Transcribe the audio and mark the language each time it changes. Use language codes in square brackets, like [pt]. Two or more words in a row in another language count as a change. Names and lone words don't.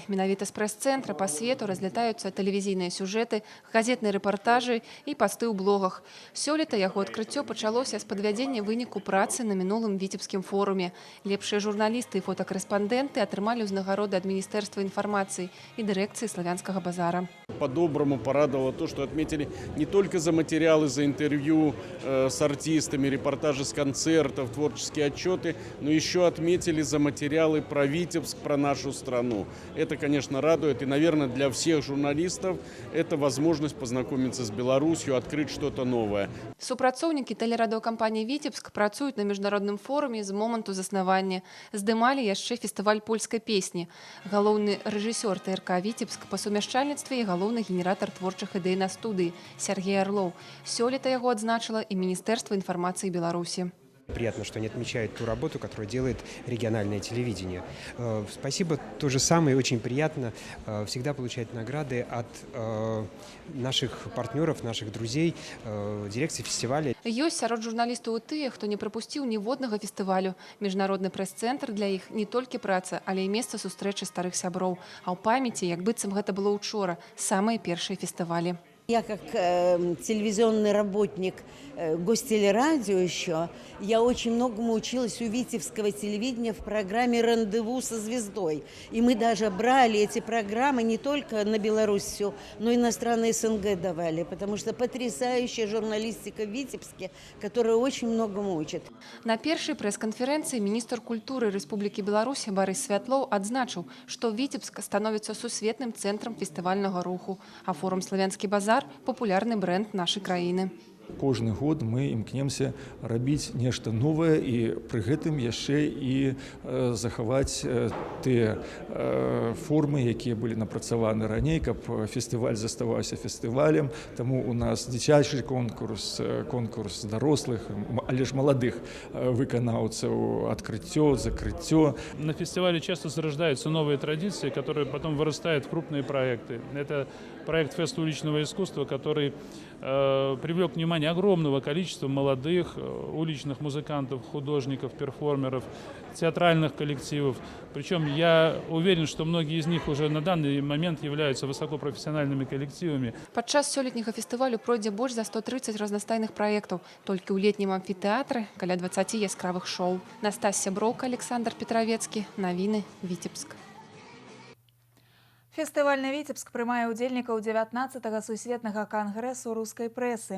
[be] Менавіта з прэс-цэнтра па свету разлятаюцца тэлевізійныя сюжэты, газетныя рэпартажы і пасты ў блогах. Сёлета яго адкрыццё пачалося з падвядзення выніку працы на мінулым віцебскім форуме. Лепшыя журналісты і фотакарэспандэнты атрымалі ўзнагароды ад Міністэрства інфармацыі і дырэкцыі славянскага базара. [ru] По-доброму порадовало то, что отметили не только за материалы, за интервью с артистами, репортажи с концертов, творческие отчеты, но еще отметили за материалы про Витебск, про нашу страну. Это, конечно, радует. И, наверное, для всех журналистов это возможность познакомиться с Беларусью, открыть что-то новое. [be] Супрацоўнікі тэлерадыёкампаніі «Віцебск» працуюць на міжнародным форуме з моманту заснавання. Здымалі яшчэ фестываль польскай песні. Галоўны рэжысёр ТРК «Віцебск» па сумяшчальніцтве і галоўны генератар творчых ідэй на студыі Сергей Орлов. Сёлета яго адзначыла і Міністэрства інфармацыі Беларусі. [ru] Приятно, что они отмечают ту работу, которую делает региональное телевидение. Спасибо. То же самое, очень приятно всегда получать награды от наших партнеров, наших друзей, дирекции фестиваля. [be] Ёсць сярод журналістаў і тыя, хто не прапусціў ніводнага фестывалю. Міжнародны прэс-цэнтр для іх не толькі праца, але і месца сустрэчы старых сяброў. А ў памяці, як быццам гэта было учора, самыя першыя фестывалі. [ru] Я как телевизионный работник, гость телерадио еще, я очень многому училась у витебского телевидения в программе «Рандеву со звездой». И мы даже брали эти программы не только на Белоруссию, но и на страны СНГ давали, потому что потрясающая журналистика в Витебске, которая очень многому учит. [be] На першай прэс-канферэнцыі міністр культуры Рэспублікі Беларусь Барыс Святлоў адзначыў, што Витебск становіцца сусветным цэнтрам фестывальнага руху, а форум «Славянскі базар» – популярны бренд нашай краіны. Кожны год мы імкнемся рабіць нешта новае і пры гэтым яшчэ і захаваць тыя формы, якія былі напрацаваны раней, каб фестываль заставаўся фестывалем. Таму у нас дзіцячы конкурс, конкурс дарослых, але ж маладых выканаўцаў, открыццё, закрыццё. [ru] На фестивале часто зарождаются новые традиции, которые потом вырастают в крупные проекты. Это проект «Фест уличного искусства», который привлек внимание огромного количества молодых уличных музыкантов, художников, перформеров, театральных коллективов. Причем я уверен, что многие из них уже на данный момент являются высокопрофессиональными коллективами. [be] Падчас сёлетняга фестывалю пройдзе больш за 130 разнастайных праектаў. Толькі ў летнім амфітэатры каля 20 яскравых шоу. Настасья Броўка, Александр Петровецкі. Навіны Віцебск. Фестывальны Віцебск прымае ўдзельнікаў 19-га сусветнага кангрэсу рускай прэсы.